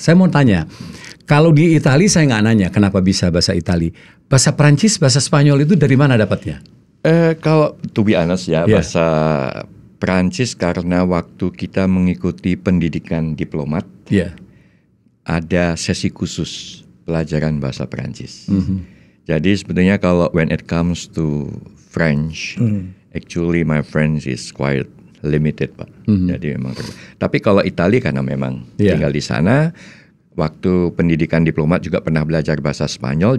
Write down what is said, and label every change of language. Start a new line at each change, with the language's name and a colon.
Indonesian: Saya mau tanya, kalau di Italia saya nggak nanya kenapa bisa bahasa Italia. Bahasa Perancis, bahasa Spanyol itu dari mana dapatnya? Kalau
English: to be honest
Indonesian: ya, bahasa Perancis karena waktu kita mengikuti pendidikan diplomat, ada sesi khusus pelajaran bahasa Perancis. Jadi sebetulnya kalau
English: when it comes to French, actually my French is quite limited, Pak.
Indonesian: Jadi memang. Tapi kalau Italia karena memang tinggal di sana, waktu pendidikan diplomat juga pernah belajar bahasa Spanyol.